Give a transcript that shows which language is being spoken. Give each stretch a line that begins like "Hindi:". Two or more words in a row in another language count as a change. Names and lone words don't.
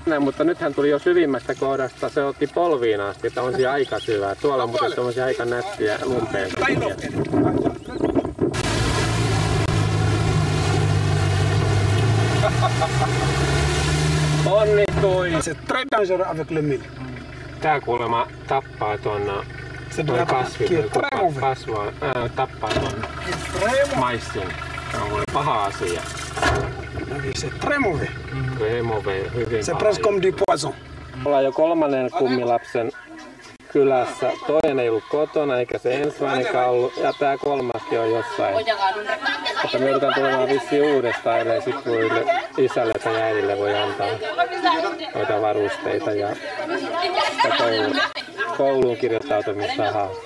Finnish: Näin, mutta nyt hän tuli jo syvimmästä kohdasta, se otti polviin asti, että on siinä aika syvää. Tuolla on muuten tommosia aika nättiä lumpeen. Onnistui!
French: C'est très dangereux avec le mil.
Finnish: Tää kuulemma tappaa ton kasvaa, tappaa ton maissin. Tämä on kuulemma paha asia.
French: C'est très mauvais.
Finnish: Hyvin
French: C'est presque comme du poison.
Finnish: Ollaan jo kolmannen kummilapsen kylässä. Toinen ei ollut kotona eikä se ensimmäinenkään ollut. Ja tää kolmaskin on jossain. Mutta me joudutaan tulemaan vissiin uudestaan, ellei sit isälle tai äidille voi antaa noita varusteita ja kouluun kirjoittautumisrahaa.